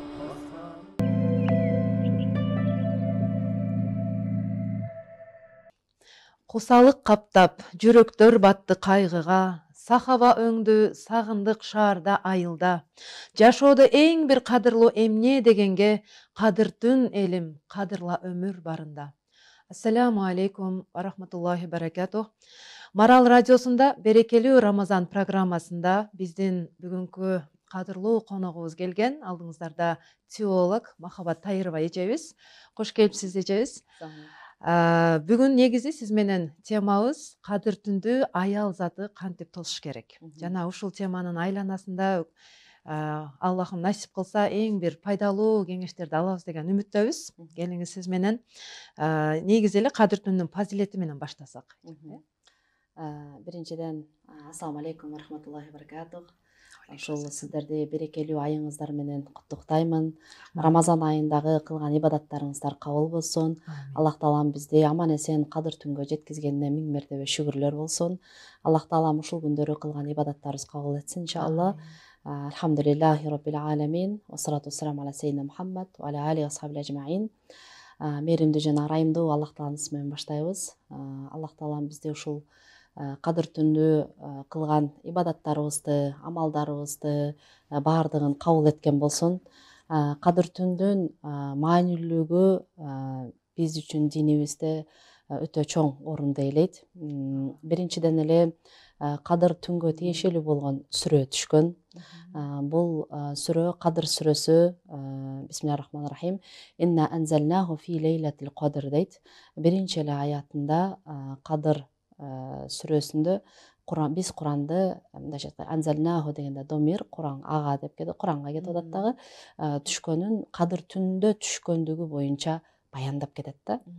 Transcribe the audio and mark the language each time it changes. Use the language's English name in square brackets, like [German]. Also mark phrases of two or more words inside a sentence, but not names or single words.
[Kyrgyz] Кусалык каптап, жүрөктөр батты кайгыга, сахаба өңдү сагындык шаарда айылда. Жашоодо эң бир кадырлуу эмне дегенге, кадыртын элим, кадырла өмүр барында. [Arabic] السلام عليكم ورحمة الله بركاته. [Kyrgyz] Марал радиосунда берекелүү Рамазан программасында биздин бүгүнкү кадырлуу коногубуз келген. Алдыңыздарда теолог Махабат Тайырова эжебиз. Кош келипсиз эжебиз. Бүгүн негизи сиз менен темабыз кадыр түндү аял заты кантип тосуш керек. Жана ушул теманын айланасында Аллахым насип кылса эң бир пайдалуу кеңештерди алабыз деген үмүттөбүз. Келиңиз сиз менен негизи эле кадыр түндүн фазилети менен баштасак. [Arabic] Биринчиден السلام عليكم ورحمة الله وبركاته. [Kyrgyz] Ошол сиздерди берекелүү айыңыздар менен куттуктаймын. Рамазан айындагы кылган ибадаттарыңыздар кабыл болсун. Аллах таалам бизди аман эсен кадыр түнгө жеткизгенине миң мертебе шүгүрлөр болсун. Аллах таалам ушул күндөрү кылган ибадаттарыбыз кабыл этсин иншалла. [Arabic] الحمد لله رب العالمين والصلاة والسلام على سيدنا محمد وعلى آله وأصحابه أجمعين. [Kyrgyz] Мээримдүү жана ырайымдуу Аллах тааланын исми менен баштайбыз. Аллах таалам бизди ушул кадыр түндү кылган ибадаттарыбызды, амалдарыбызды баардыгын кабыл эткен болсун. Кадыр түндүн маанилүүлүгү биз үчүн динибизде өтө чоң орунду ээлейт. Биринчиден эле кадыр түнгө тиешелүү болгон сүрө түшкөн. Бул сүрө Кадыр сүрөсү, [Arabic] بسم الله الرحمن الرحيم. إنا أنزلناه في ليلة القدر дейт. [Kyrgyz] Биринчи эле аятында Кадыр сүрөсүндө биз Куранды мындайча айтканда анзалнаху дегенде домир Куран ага деп кетет, Куранга кетип атат дагы, түшкөнүн Кадыр түндө түшкөндүгү боюнча баяндап кетет да.